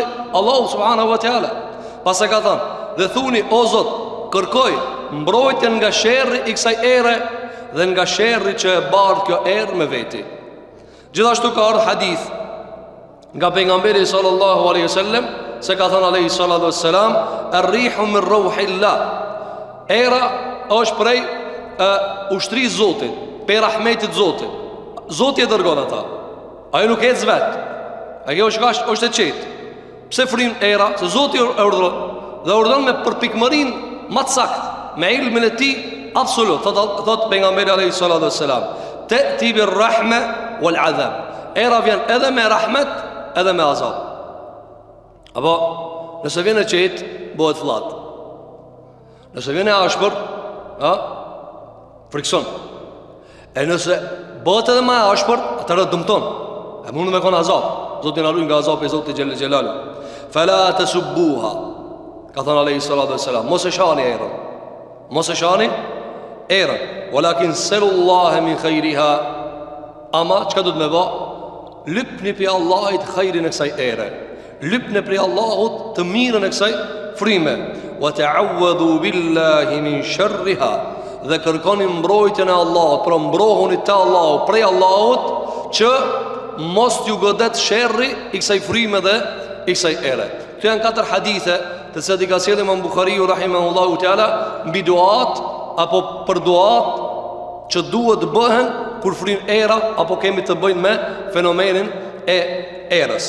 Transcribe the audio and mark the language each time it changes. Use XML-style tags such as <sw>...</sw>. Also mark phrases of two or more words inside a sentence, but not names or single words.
<ar>Allahu subhanahu wa taala.</ar> <sq>Pas e ka thënë, dhe thuni, o Zot, kërkoj mbrojtjen nga sherri i kësaj ere dhe nga sherri që e bardh kjo erë me veti. Gjithashtu ka ardhur hadith nga pejgamberi</sq> <ar>sallallahu alaihi wasallam</ar> <sq>se ka thënë</sq> <ar>alaihi salatu wassalam, ar-rihu min ruhillah.</ar> <sq>Era është prej ushtrisë Zotit, prej rahmetit Zotit. Zoti e dërgon ata. Ajo nuk ecë vetë. Ajo është e qetë. Pse frin era? Se Zoti e urdhron, dhe urdhron me përpikmërinë më të saktë, me ilmin e tij absolut. Thot pejgamberi</sq> <ar>alayhi salatu wassalam, ta'ti bir rahme wal azab.</ar> <sq>Era vjen edhe me rahmet edhe me azab. Apo nëse vjen e qetë, bëhet flllat. Nëse vjen e ashpër, frikson. E nëse bëhet edhe më e ashpër, atëherë dëmton. E mund me kon azab. Zoti na ruaj nga azabi i Zotit xhelal xhelal.</sq> <ar>Fala tasubbuha.</ar> <sq>Ka thënë</sq> <ar>alayhi salatu wassalam,</ar> <sq>mos e shani erën. Mos e shani erën,</sq> <ar>walakin sallallahu min khairiha.</ar> <sq>Ama çka do të më bë? Lypni për Allahut khairin e kësaj ere. Lypni për Allahut të mirën e kësaj frime.</sq> <ar>Wa ta'awwadhu billahi min sharriha.</ar> <sq>Dhe kërkoni mbrojtjen e Allahut, pra mbrohuni te Allahu, prej Allahut, që mos t'ju godet sherri i kësaj frime dhe i kësaj ere. Këto janë 4 hadithe të cilat i ka sjellë Imam Buhariu</sq> <ar>rahimahullahu teala</ar> <sq>mbi duat apo për duat që duhet të bëhen kur frin era apo kemi të bëjmë me fenomenin e erës.</sq>